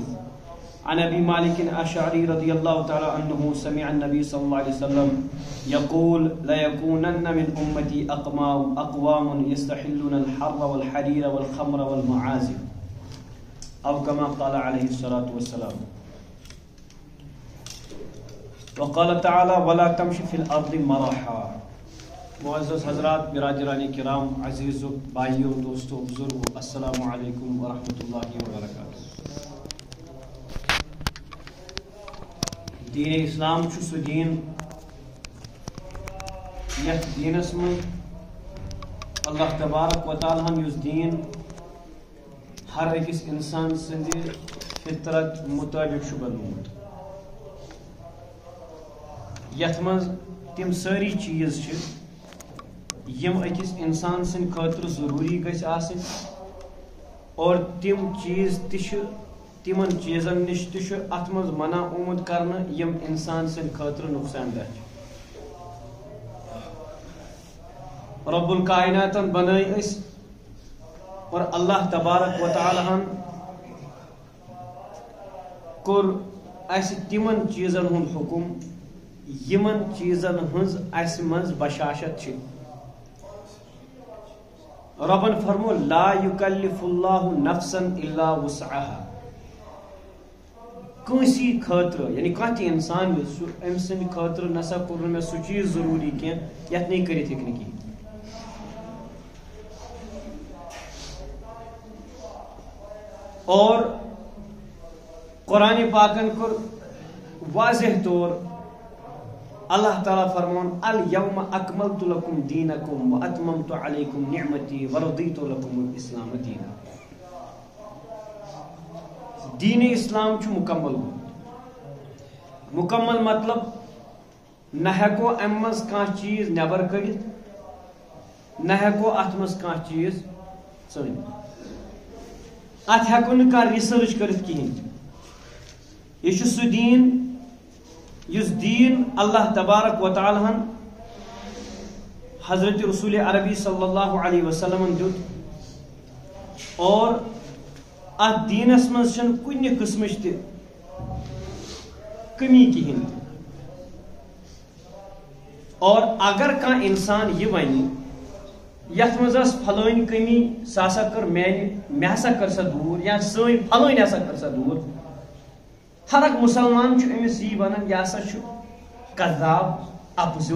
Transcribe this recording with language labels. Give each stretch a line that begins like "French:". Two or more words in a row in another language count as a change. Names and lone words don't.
Arabic: عن أبي مالك الأشعري رضي الله تعالى عنه سمع النبي صلى الله عليه وسلم يقول لا يكونن من أمتي أقوام يستحلون الحر والحرير والخمر والمعازف أو كما قال عليه الصلاة والسلام. وقال تعالى ولا تمشي في الأرض مرحا.
Urdu: معزز حضرات، برادران کرام، عزیزو، بھائیو، دوستو، بزرگو،
Arabic: السلام علیکم ورحمۃ اللہ وبرکاتہ.
Kashmiri: دین اسلام چھُ سُہ دین یتھ دینس من اللہ تبارک و تعالیٰ ہن یُس دین ہر أکِس انسان سٕنٛدِ فطرت مطٲبق چھُ بنومُت، یتھ منٛز تِم سٲری چیٖز چھِ یم أکِس انسان سٕنٛدِ خٲطرٕ ضروٗری گژھِ آسٕنۍ، اور تِم چیٖز تہِ چھِ تمن چیزن نش تہ ات مز منع آمت کرنہٕ یم انسان سٕنٛدِ خٲطرٕ نقصان دہ چھِ. رب الکائناتن بنٲے أسۍ اور اللہ تبارک و تعالیٰ ہن کوٚر اَسہِ تمن چیزن ہُنٛد حکم یمن چیزن ہٕنٛز اَسہِ منٛز بشاشت چھِ. ربن فرمو
Arabic: لا یکلف اللہ نفسا الا وسعها.
Kashmiri: کٲنٛسی خٲطرٕ یعنی کانٛہہ تہِ انسان یُس چھُ أمۍ سٕنٛدِ خٲطرٕ نسا کوٚر نہٕ مےٚ سُہ چیٖز ضروٗری کینٛہہ یتھ نہٕ یہِ کٔرِتھ ہیٚکہِ نہٕ کِہیٖنۍ. اور قرآن پاکن کوٚر واضح طور اللہ تعالیٰ فرمون
Arabic: الیوم اکملت لکم دینکم واتممت علیکم نعمتی ورضیت لکم الاسلام دینا.
Kashmiri: دین اسلام چھُ مکمل گوٚمُت. مکمل مطلب نہ ہیٚکو امہِ منٛز کانٛہہ چیٖز نٮ۪بر کٔڑِتھ، نہ ہیٚکو اتھ منٛز کانٛہہ چیٖز ژٲنِتھ. اتھ ہیٚکو نہٕ کانٛہہ رِسٲرٕچ کٔرِتھ کِہیٖنۍ تہِ. یہِ چھُ سُہ دیٖن یُس دیٖن اللہ تبارک و تعالیٰ ہن حضرت رسول عربی
Arabic: صلی اللہ علیہ وسلمن
Kashmiri: دیُت، اور ات دینس منٛز چھنہٕ کُنہِ قٕسمٕچ تہِ کمی کِہیٖنۍ تہِ. اور اگر کانٛہہ انسان یہِ وَنہِ یتھ منٛز ٲس پھلٲنۍ کمی سۄ ہسا کٔر مےٚ ہسا کٔر سۄ دوٗر، یا سٲنۍ پھلٲنۍ ہسا کٔر سۄ دوٗر، ہر اکھ مُسلمان چھُ أمِس یی ونان یہِ ہسا چھُ قذاب، اپزیور.